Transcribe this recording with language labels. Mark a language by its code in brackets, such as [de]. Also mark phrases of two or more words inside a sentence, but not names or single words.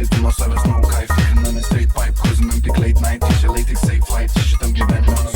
[lt] nuo savęs, no kaif, tikriname [en] straight pipe, [lt] kozinam tik [en] late night, [lt] išėlai tik [en] safe flight, [lt] šitam gyvenime